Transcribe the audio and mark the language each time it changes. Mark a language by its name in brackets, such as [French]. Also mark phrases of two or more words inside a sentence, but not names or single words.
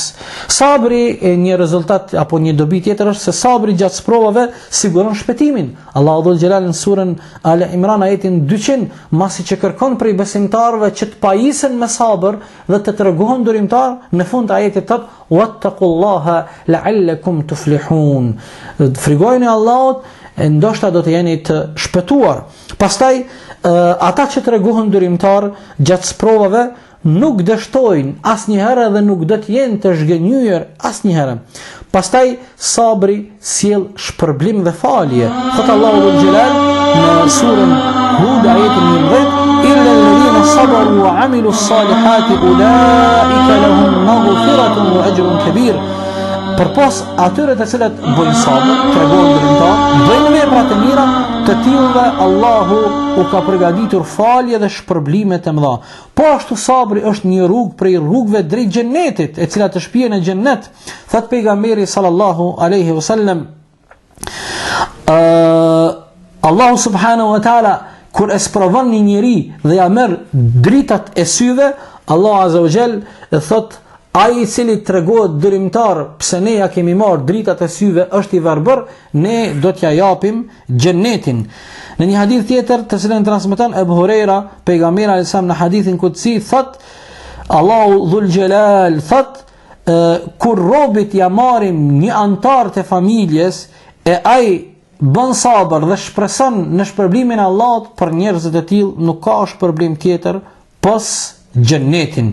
[Albanian] Sabri një rezultat apo një dobi tjetër është se sabri gjatë sprovave siguron shpëtimin. Allahu [Arabic] ذو الجلال [Albanian] në surën Al Imran ajetin 200, masi që kërkon prej besimtarëve që të pajisen me sabër dhe të tregohen durimtar, në fund ajetit thot: [Arabic] "واتقوا الله لعلكم تفلحون", [Albanian] frigojeni Allahut ndoshta do të jeni të shpëtuar. Pastaj ata që treguhen durimtar gjatë provave nuk dështojnë asnjëherë dhe nuk do të jenë të zhgënjur asnjëherë. Pastaj sabri sjell shpërblim dhe falje. Thot Allahu [Arabic] ذو الجلال [Albanian] në surën Hud ajetin 11: [Arabic] "إلا الذين صبروا وعملوا الصالحات أولئك لهم مغفرة وأجر كبير." [Albanian] Përpos atyre të cilët bojnë sabër, tregojnë durimtar, bëjnë vepra të mira, të tillëve Allahu u ka përgatitur falje dhe shpërblime të mëdha. Po ashtu sabri është një rrugë prej rrugëve drejt xhennetit, e cila të shpihen në xhennet. Thot pejgamberi [Arabic] صلى الله عليه وسلم, [Albanian] Allahu [Arabic] سبحانه وتعالى [Albanian] kur e sprovon një njeri dhe ja merr dritat e syve, Allah [Arabic] عز وجل [Albanian] thot ai i cili tregohet dërimtar pse ne ja kemi marrë dritat e syve është i verbër, ne do t'ja japim xhennetin. Në një hadith tjetër të cilën transmeton Abu Huraira, pejgamberi [Arabic] عليه السلام [Albanian] në hadithin kutsi thot Allahu [Arabic] ذو الجلال [Albanian] thot kur robit ja marrim një antar të familjes e ai bën sabër dhe shpreson në shpërblimin e Allahut, për njerëzit e tillë nuk ka shpërblim tjetër pos xhennetin.